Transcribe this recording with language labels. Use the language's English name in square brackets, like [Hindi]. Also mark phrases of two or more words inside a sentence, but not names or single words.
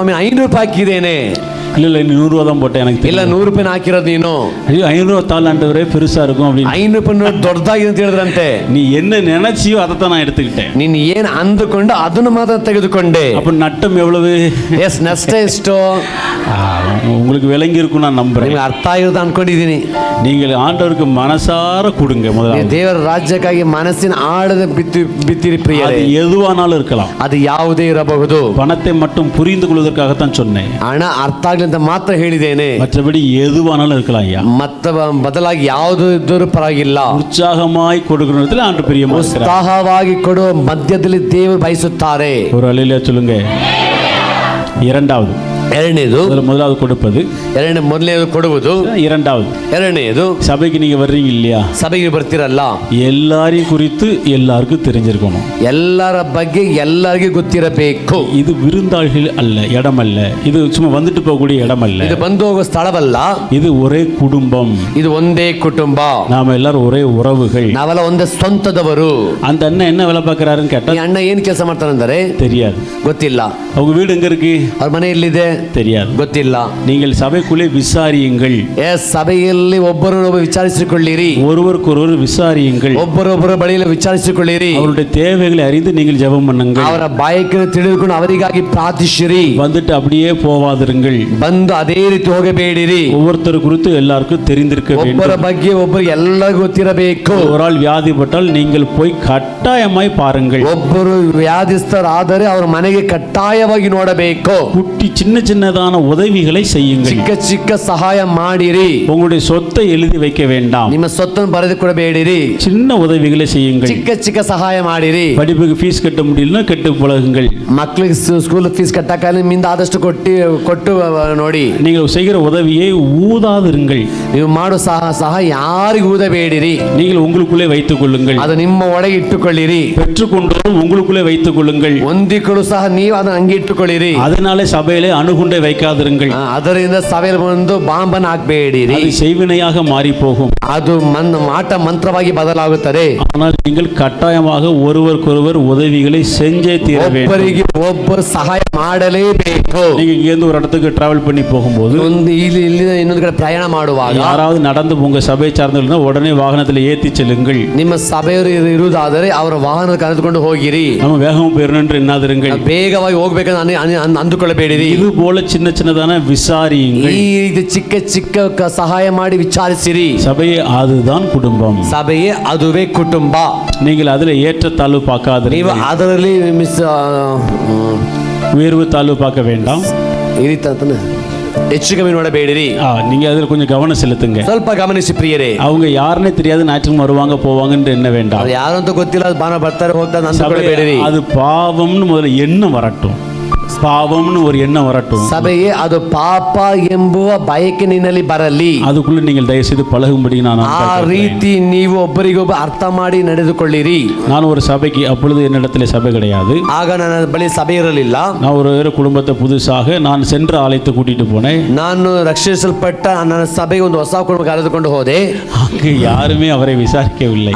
[Kannada] ಇಲ್ಲ ಸ್ವಾಮಿ 500 ರೂಪಾಯಿ ಹಾಕಿದ್ದೇನೆ. [Tamil] இல்ல 100 ரூபா தான் போட்டேன் எனக்கு [Kannada] ಇಲ್ಲ [Tamil] தெரியல. [Kannada] 100 ರೂಪಾಯಿ ಹಾಕಿರೋದು ನೀನು. [Tamil] ஐயோ 500 ரூபா தாள் ஆண்டவரே பெருசா இருக்கும் அப்படின்னு [Kannada] 500 ರೂಪಾಯಿ ನೋಟ್ ದೊಡ್ಡದಾಗಿದೆ ಅಂತ ಹೇಳಿದ್ರಂತೆ. [Tamil] நீ என்ன நினைச்சியோ அதை தான் நான் எடுத்துக்கிட்டேன். [Kannada] ನೀನು ಏನ್ ಅಂದುಕೊಂಡು ಅದನ್ನು ಮಾತ್ರ ತೆಗೆದುಕೊಂಡೆ. [Tamil] அப்ப நட்டம் எவ்வளவு? [Kannada] ಎಸ್ ನಷ್ಟ ಎಷ್ಟು [Tamil] ஆ, உங்களுக்கு விளங்கி இருக்கும் நான் நம்புறேன். [Kannada] ನಿಮ್ಗೆ ಅರ್ಥ ಆಗಿರೋದು ಅನ್ಕೊಂಡಿದ್ದೀನಿ. [Tamil] நீங்கள் ஆண்டவருக்கு மனசார கொடுங்க [Kannada] ನೀವು [Tamil] முதல்ல. [Kannada] ದೇವರ ರಾಜ್ಯಕ್ಕಾಗಿ ಮನಸ್ಸಿನ ಆಳದ ಬಿತ್ತಿರಿ [Tamil] அது [Kannada] ಪ್ರಿಯರೇ. [Tamil] எதுவானாலும் இருக்கலாம். [Kannada] ಅದು ಯಾವುದೇ ಇರಬಹುದು. [Tamil] பணத்தை மட்டும் புரிந்து கொள்வதற்காகத்தான் சொன்னேன். [Kannada] ಹಣ ಅರ್ಥ ಆಗ್ಲಿ ಅಂತ ಮಾತ್ರ ಹೇಳಿದ್ದೇನೆ. [Tamil] மற்றபடி எதுவானாலும் இருக்கலாம் ஐயா. [Kannada] ಮತ್ತ ಬದಲಾಗಿ ಯಾವುದು ಇದ್ದರೂ ಪರವಾಗಿಲ್ಲ. [Tamil] உற்சாகமாய் கொடுக்கறதுல ஆண்டு பிரியமா இருக்கிறார். [Kannada] ಉತ್ಸಾಹವಾಗಿ ಕೊಡುವ ಮಧ್ಯದಲ್ಲಿ ದೇವರು ಬಯಸುತ್ತಾರೆ. [Tamil] ஒரு அலையில சொல்லுங்க. இரண்டாவது [Kannada] ಎರಡನೇದು [Tamil] முதலாவது கொடுப்பது, [Kannada] ಮೊದಲನೇದು ಕೊಡುವುದು, [Tamil] இரண்டாவது [Kannada] ಎರಡನೇದು [Tamil] சபைக்கு நீங்க வர்றீங்க இல்லையா, [Kannada] ಸಭೆಗೆ ಬರ್ತಿರಲ್ಲ, [Tamil] எல்லாரையும் குறித்து எல்லாருக்கும் தெரிஞ்சிருக்கணும். [Kannada] ಎಲ್ಲರ ಬಗ್ಗೆ ಎಲ್ಲರಿಗೂ ಗೊತ್ತಿರಬೇಕು. [Tamil] இது விருந்தாளிகள் அல்ல, இடம் அல்ல, இது சும்மா வந்துட்டு போகக்கூடிய இடம் அல்ல, [Kannada] ಇದು ಬಂದು ಹೋಗುವ ಸ್ಥಳವಲ್ಲ, [Tamil] இது ஒரே குடும்பம், [Kannada] ಇದು ಒಂದೇ ಕುಟುಂಬ, [Tamil] நாம எல்லாரும் ஒரே உறவுகள். [Kannada] ನಾವೆಲ್ಲ ಒಂದೇ ಸ್ವಂತದವರು. [Tamil] அந்த அண்ணன் என்ன வேலை பார்க்கறாருன்னு கேட்டா [Kannada] ಈ ಅಣ್ಣ ಏನ್ ಕೆಲಸ ಮಾಡ್ತಾರಂದರೆ [Tamil] தெரியாது. [Kannada] ಗೊತ್ತಿಲ್ಲ. [Tamil] அவங்க வீடு எங்க இருக்கு [Kannada] ಅವ್ರ ಮನೆ ಎಲ್ಲಿದೆ [Tamil] தெரியாது. [Kannada] ಗೊತ್ತಿಲ್ಲ. [Tamil] நீங்கள் சபைக்குள்ளே விசாரியுங்கள். [Kannada] ಸಭೆಯಲ್ಲಿ ಒಬ್ಬರನ್ನೊಬ್ಬ ವಿಚಾರಿಸಿಕೊಳ್ಳಿರಿ, [Tamil] ஒருவருக்கொருவர் விசாரியுங்கள். [Kannada] ಒಬ್ಬರೊಬ್ಬರ ಬಳಿಯಲ್ಲಿ ವಿಚಾರಿಸಿಕೊಳ್ಳಿರಿ. [Tamil] அவருடைய தேவைகளை அறிந்து நீங்கள் ஜெபம் பண்ணுங்கள். [Kannada] ಅವರ ಬಾಯಕನ್ನು ತಿಳಿದುಕೊಂಡು ಅವರಿಗಾಗಿ ಪ್ರಾರ್ಥಿಸಿರಿ. [Tamil] வந்துட்டு அப்படியே போவாதிருங்கள். [Kannada] ಬಂದು ಅದೇ ರೀತಿ ಹೋಗಬೇಡಿರಿ. [Tamil] ஒவ்வொருத்தர் குறித்து எல்லாருக்கும் தெரிந்திருக்க [Kannada] ಒಬ್ಬರ [Tamil] வேண்டும். [Kannada] ಬಗ್ಗೆ ಒಬ್ಬರಿಗೆ ಎಲ್ಲರಿಗೂ ಗೊತ್ತಿರಬೇಕು. [Tamil] ஒரு ஆள் வியாதிப்பட்டால் நீங்கள் போய் கட்டாயமாய் பாருங்கள். [Kannada] ಒಬ್ಬರು ವ್ಯಾಧಿಸ್ಥರಾದರೆ ಅವರ ಮನೆಗೆ ಕಡ್ಡಾಯವಾಗಿ ನೋಡಬೇಕು. [Tamil] குட்டி சின்ன சின்னதான உதவிகளை செய்யுங்கள். [Kannada] ಚಿಕ್ಕ ಚಿಕ್ಕ ಸಹಾಯ ಮಾಡಿರಿ. [Tamil] உங்களுடைய சொத்தை எழுதி வைக்க வேண்டாம். [Kannada] ನಿಮ್ಮ ಸ್ವತ್ತನ್ನು ಬರೆದು ಕೊಡಬೇಡಿರಿ. [Tamil] சின்ன உதவிகளை செய்யுங்கள். [Kannada] ಚಿಕ್ಕ ಚಿಕ್ಕ ಸಹಾಯ ಮಾಡಿರಿ. [Tamil] படிப்புக்கு ஃபீஸ் கட்ட முடியலன்னா கெட்டு பழகுங்கள். [Kannada] ಮಕ್ಕಳಿಗೆ [English] school fees [Kannada] ಕಟ್ಟಕ್ಕೆ ನಿಮ್ಮಿಂದ ಆದಷ್ಟು ಕೊಟ್ಟು ನೋಡಿ. [Tamil] நீங்கள் செய்கிற உதவியை ஊதாதிருங்கள். [Kannada] ನೀವು ಮಾಡೋ ಸಹ ಯಾರಿಗೂ ಊದಬೇಡಿರಿ. [Tamil] நீங்கள் உங்களுக்குள்ளே வைத்துக் கொள்ளுங்கள். [Kannada] ಅದು ನಿಮ್ಮ ಒಳಗೆ ಇಟ್ಟುಕೊಳ್ಳಿರಿ. [Tamil] பெற்றுக்கொண்டோம் உங்களுக்குள்ளே வைத்துக் கொள்ளுங்கள். [Kannada] ಹೊಂದಿಕೊಳ್ಳು ಸಹ ನೀವು ಅದನ್ನು ಹಂಗೆ ಇಟ್ಟುಕೊಳ್ಳಿರಿ. [Tamil] அதனாலே சபையிலே அணுகுண்டை வைக்காதிருங்கள். [Kannada] ಅದರಿಂದ ಸಭೆಯಲ್ಲಿ ಬಂದು ಬಾಂಬನ್ನು ಹಾಕಬೇಡಿರಿ. [Tamil] அது செய்வினையாக மாறி போகும். [Kannada] ಅದು ಮಾಟ ಮಂತ್ರವಾಗಿ ಬದಲಾಗುತ್ತದೆ. [Tamil] ஆனால் நீங்கள் கட்டாயமாக ஒருவருக்கொருவர் உதவிகளை செஞ்சே தீர வேண்டும். [Kannada] ಒಬ್ಬರಿಗೆ ಒಬ್ಬರು ಸಹಾಯ ಮಾಡಲೇಬೇಕು. [Tamil] நீங்க இங்கிருந்து ஒரு இடத்துக்கு டிராவல் பண்ணி போகும்போது [Kannada] ಇಲ್ಲಿ ಇನ್ನೊಂದು ಕಡೆ ಪ್ರಯಾಣ ಮಾಡುವಾಗ [Tamil] யாராவது நடந்து உங்க சபை சார்ந்தவர்கள்னா உடனே வாகனத்தில் ஏற்றி செல்லுங்கள். [Kannada] ನಿಮ್ಮ ಸಭೆಯವರು ಇರುವುದಾದರೆ ಅವರ ವಾಹನ ಕರೆದುಕೊಂಡು ಹೋಗಿರಿ. [Tamil] நம்ம வேகம் பெறணும் என்று எண்ணாதிருங்கள். [Kannada] ಬೇಗವಾಗಿ ಹೋಗ್ಬೇಕಂತ ಅಂದುಕೊಳ್ಳಬೇಡಿರಿ. [Tamil] இது போல சின்ன சின்னதான விசாரியுங்கள். [Kannada] ಈ ರೀತಿ ಚಿಕ್ಕ ಚಿಕ್ಕ ಸಹಾಯ ಮಾಡಿ ವಿಚಾರಿಸಿರಿ. [Tamil] சபையே அதுதான் குடும்பம். [Kannada] ಸಭೆಯೇ ಅದುವೇ ಕುಟುಂಬ. [Tamil] நீங்கள் அதில் ஏற்றத்தாழ்வு [Kannada] ನೀವು [Tamil] பார்க்காதிருங்கள். [Kannada] ಅದರಲ್ಲಿ [Tamil] உயர்வு தாழ்வு பார்க்க வேண்டாம். [Kannada] ಈ ರೀತಿ ಅಂತಾನೆ ಹೆಚ್ಚು ಕಮ್ಮಿ ನೋಡಬೇಡಿರಿ. [Tamil] நீங்க அதில் கொஞ்சம் கவனம் செலுத்துங்க. [Kannada] ಸ್ವಲ್ಪ ಗಮನಿಸಿ ಪ್ರಿಯರೇ. [Tamil] அவங்க யாருன்னே தெரியாது, ஞாயிற்றுக்கிழமை வருவாங்க போவாங்கன்னு என்ன வேண்டாம். [Kannada] ಅದು ಯಾರು ಅಂತ ಗೊತ್ತಿಲ್ಲ, ಅದು ಬಾನ ಬರ್ತಾರೆ ಹೋಗ್ತಾರೆ ಅಂದುಕೊಳ್ಳಬೇಡಿರಿ. [Tamil] அது பாவம்னு முதல்ல எண்ணம் வரட்டும். பாவம்னு ஒரு எண்ணம் வரட்டும். [Kannada] ಸಭೆಯೇ ಅದು ಪಾಪ ಎಂಬುವ ಬಯಕೆ ನಿನ್ನಲ್ಲಿ ಬರಲಿ. [Tamil] அதுக்குள்ள நீங்கள் தயவு செய்து பழகும்படி நான் [Kannada] ಆ ರೀತಿ ನೀವು ಒಬ್ಬರಿಗೊಬ್ಬ ಅರ್ಥ ಮಾಡಿ ನಡೆದುಕೊಳ್ಳಿರಿ. [Tamil] நான் ஒரு சபைக்கு அப்பொழுது என்னிடத்துல சபை கிடையாது. [Kannada] ಆಗ ನನ್ನ ಬಳಿ ಸಭೆ ಇರಲಿಲ್ಲ. [Tamil] நான் ஒரு குடும்பத்தை புதுசாக நான் சென்ற ஆலயத்தை கூட்டிட்டு போனேன். [Kannada] ನಾನು ರಕ್ಷಿಸಲ್ಪಟ್ಟ ನನ್ನ ಸಭೆಗೆ ಒಂದು ಹೊಸ ಕುಟುಂಬ ಕರೆದುಕೊಂಡು ಹೋದೆ. [Tamil] அங்கு யாருமே அவரை விசாரிக்கவில்லை.